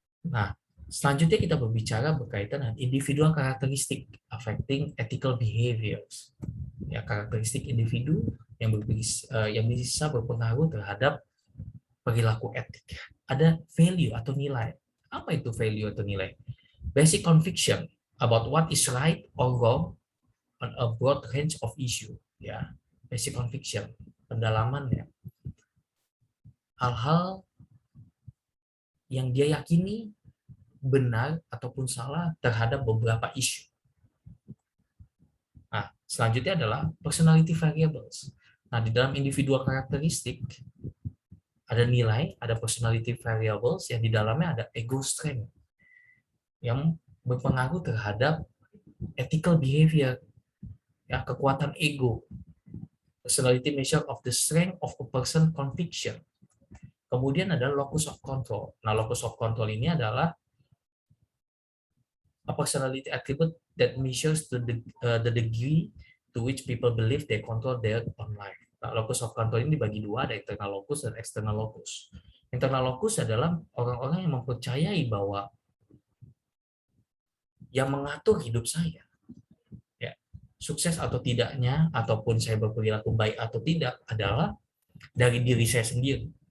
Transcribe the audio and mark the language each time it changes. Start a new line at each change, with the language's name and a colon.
Indonesian: Nah, selanjutnya kita berbicara berkaitan dengan individual karakteristik
English: affecting ethical behaviors.
Indonesian: Ya, karakteristik individu yang bisa berpengaruh terhadap perilaku etik. Ada value atau nilai. Apa itu value atau nilai?
English: Basic conviction about what is right or wrong on a broad range of issue.
Indonesian: Ya,
English: basic conviction,
Indonesian: pendalaman ya. Hal-hal yang dia yakini benar ataupun salah terhadap beberapa isu. Nah, selanjutnya adalah personality variables. Nah, di dalam individual karakteristik ada nilai, ada personality variables yang di dalamnya ada ego strength yang berpengaruh terhadap ethical behavior, ya, kekuatan ego.
English: Personality measure of the strength of a person conviction.
Indonesian: Kemudian ada
English: locus of control. Nah, locus of control
Indonesian: ini adalah
English: a personality attribute that measures the degree to which people believe they control their own life.
Indonesian: Nah, locus of control ini dibagi dua, ada internal locus dan external locus. Internal locus adalah orang-orang yang mempercayai bahwa yang mengatur hidup saya, ya, sukses atau tidaknya, ataupun saya berperilaku baik atau tidak, adalah dari diri saya sendiri.